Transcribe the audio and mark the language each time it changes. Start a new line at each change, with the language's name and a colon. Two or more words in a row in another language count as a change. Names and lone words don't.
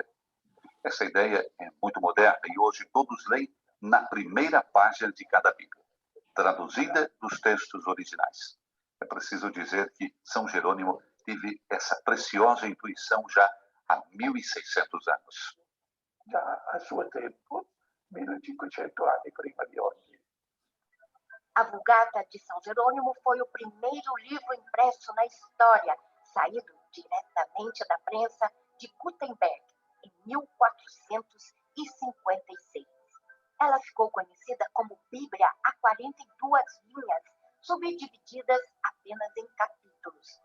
Portuguese: Essa ideia é muito moderna e hoje todos leem na primeira página de cada Bíblia, traduzida dos textos originais. É preciso dizer que São Jerônimo teve essa preciosa intuição já há 1.600 anos.
Italian: Já a suo tempo, 1500 anni prima di oggi.
Portuguese: A Vulgata de São Jerônimo foi o primeiro livro impresso na história, saído diretamente da prensa de Gutenberg, em 1456. Ela ficou conhecida como Bíblia a 42 linhas, subdivididas apenas em capítulos.